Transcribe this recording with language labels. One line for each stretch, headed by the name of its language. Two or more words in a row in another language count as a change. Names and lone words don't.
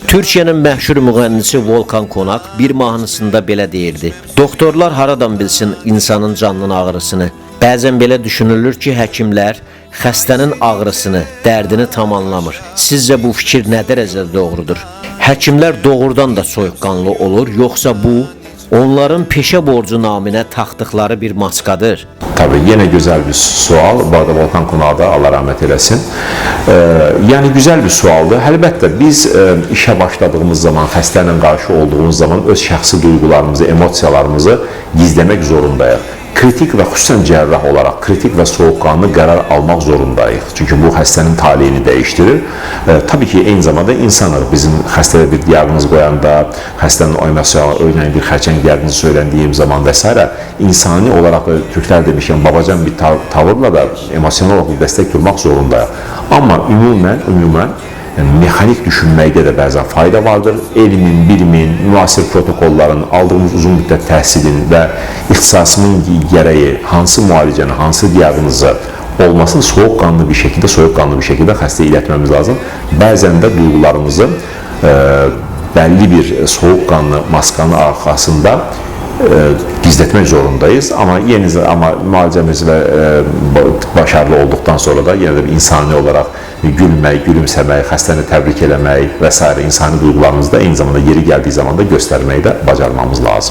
Azerbaijani: Türkiye'nin məşhur müğənnisi Volkan Konak bir mahnısında belə deyirdi: "Doktorlar haradan bilsin insanın canının ağrısını? Bəzən belə düşünülür ki, həkimlər xəstənin ağrısını, dərdini tam anlamır. Sizcə bu fikir nə dərəcədə doğrudur? Həkimlər doğrudan da soyuqqanlı olur, yoxsa bu onların peşə borcu naminə taxdıqları bir maskadır?"
Turkish: Tabii yine güzel bir sual. Bu arada Volkan Konak'a da Allah rahmet eylesin. Yani güzel bir sualdı. Elbette biz işe başladığımız zaman, xəstələ qarşı olduğumuz zaman öz şəxsi duygularımızı, emosiyalarımızı gizlemek zorundayız. Kritik ve xüsusən cərrah olarak kritik ve soğukkanlı qərar almak zorundayız. Çünkü bu xəstənin talihini değiştirir. Tabii ki eyni zamanda insanlar bizim xəstəyə bir diagnoz koyanda, xəstənin örneğin bir xərçəng diagnozu söyləndiğim zaman vesaire insani olarak Türkler demişken babacan bir tavırla da emosyonel olarak bir destek durmak zorundayız.
Azerbaijani: Ama ümumən mekanik düşünməkdə də bəzən fayda vardır. Elmin, bilimin, müasir protokolların, aldığımız uzun müddət təhsilin və ixtisasının gərəyi hansı müalicəni, hansı diaqnozu olmasını soğukkanlı bir şekilde xəstəyə ilətməmiz lazım.
Turkish: Bəzən də duygularımızı belli bir soğukkanlı maskanın arxasında gizletmek zorundayız ama müalicemiz ve başarılı olduktan sonra da yine de bir insani olarak gülmek, gülümsemek, xəstəni təbrik eləmək vesaire insani duygularımızı da eyni zamanda yeri geldiği zaman da göstermeyi de bacarmamız lazım.